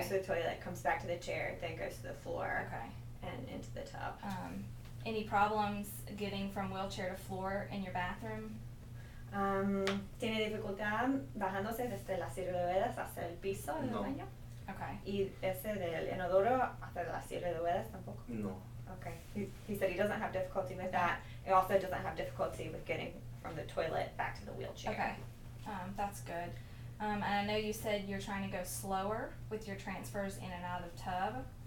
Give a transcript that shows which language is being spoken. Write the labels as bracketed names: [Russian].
[English] goes to the toilet, comes back to the chair, then goes to the floor Okay. and into the tub. Any problems getting from wheelchair to floor in your bathroom? [Spanish] Tiene dificultad bajándose desde la silla de ruedas hasta el piso del No. baño. [English] Okay. [Spanish] Y ese del inodoro hasta la silla de ruedas tampoco. No. [English] Okay. He said he doesn't have difficulty with that. He also doesn't have difficulty with getting from the toilet back to the wheelchair. Okay. That's good. And I know you said you're trying to go slower with your transfers in and out of the tub.